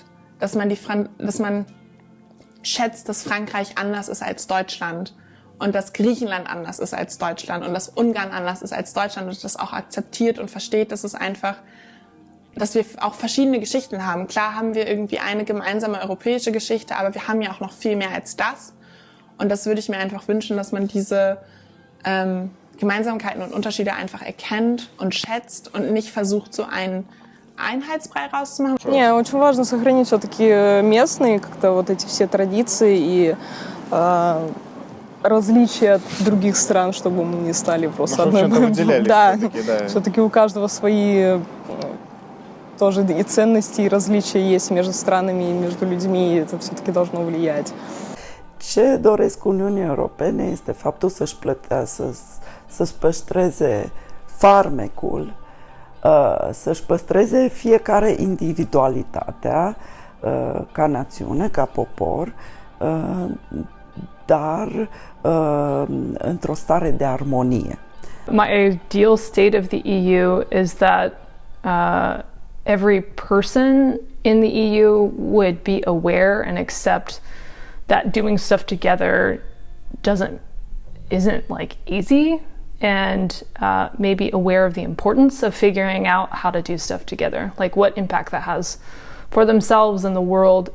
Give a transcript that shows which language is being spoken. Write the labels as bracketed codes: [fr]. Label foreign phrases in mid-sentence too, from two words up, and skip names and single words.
[de] Dass man schätzt, dass Frankreich anders ist als Deutschland und dass Griechenland anders ist als Deutschland und dass Ungarn anders ist als Deutschland und das auch akzeptiert und versteht, dass dass wir auch verschiedene Geschichten haben. Klar haben wir irgendwie eine gemeinsame europäische Geschichte, aber wir haben ja auch noch viel mehr als das. Und das würde ich mir einfach wünschen, dass man diese Gemeinsamkeiten und Unterschiede einfach erkennt und schätzt und nicht versucht, so einen Einheitsbrei rauszumachen. [ru] Не, очень важно сохранить все-таки местные как-то вот эти все традиции и различия от других стран, чтобы мы не стали просто одной. Да, все-таки у каждого свои тоже и ценности, и различия есть между странами и между людьми, и это все-таки должно влиять. [ro] Ce doresc Uniunii Europene este faptul să-și păstreze farmecul, să-și păstreze fiecare individualitatea ca națiune, ca popor, dar într-o stare de armonie. [en] My ideal state of the EU is that every person in the EU would be aware and accept that doing stuff together isn't like easy, and maybe aware of the importance of figuring out how to do stuff together, like what impact that has for themselves and the world.